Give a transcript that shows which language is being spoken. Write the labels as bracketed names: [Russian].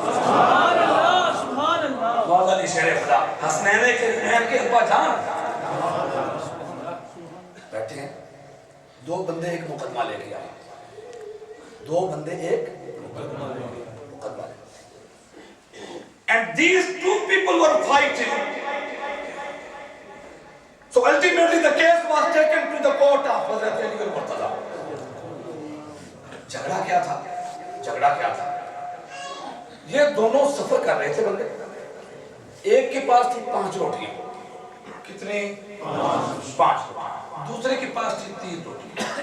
[Urdu] سبحان اللہ سبحان اللہ. مولا علی شیر خدا حسنین کے ابا جان بیٹھے ہیں. دو بندے ایک مقدمہ لے کے آئے, دو بندے ایک مقدمہ لے کے. [English] And these two people were fighting. So ultimately the case was taken to the court of Hazrat Ali al-Murtaza. [Urdu] جھگڑا کیا تھا؟ یہ دونوں سفر کر رہے تھے بندے. ایک کے پاس تھی 5 روٹیاں. کتنے؟ 5. دوسرے کے پاس تھی 3 روٹیاں.